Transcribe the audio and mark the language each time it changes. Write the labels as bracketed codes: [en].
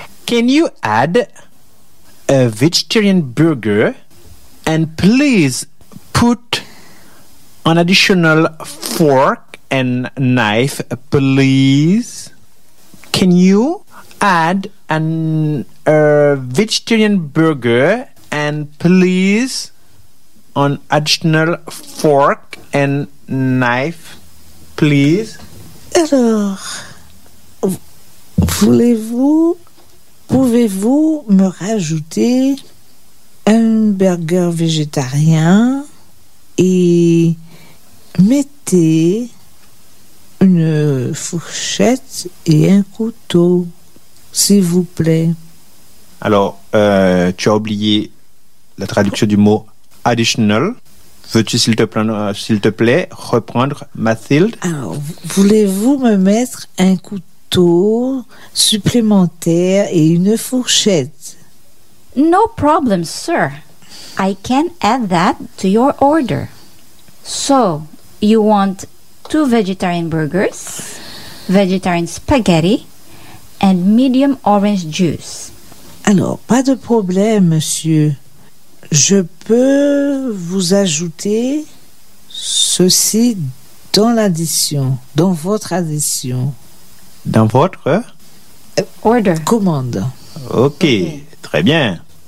[en] Can you add a vegetarian burger and please put an additional fork and knife, please? Can you add a vegetarian burger and please an additional fork and knife, please? [fr] Alors, pouvez-vous me rajouter un burger végétarien et mettez une fourchette et un couteau, s'il vous plaît. Alors, tu as oublié la traduction du mot additional. Veux-tu, s'il te plaît, reprendre, Mathilde? Alors, voulez-vous me mettre un couteau supplémentaire et une fourchette? [en] No problem, sir. I can add that to your order. So, you want two vegetarian burgers, vegetarian spaghetti, and medium orange juice. [fr] Alors, pas de problème, monsieur. Je peux vous ajouter ceci dans l'addition, dans votre addition. Dans votre [en] order. [fr] Commande. Okay. Très bien.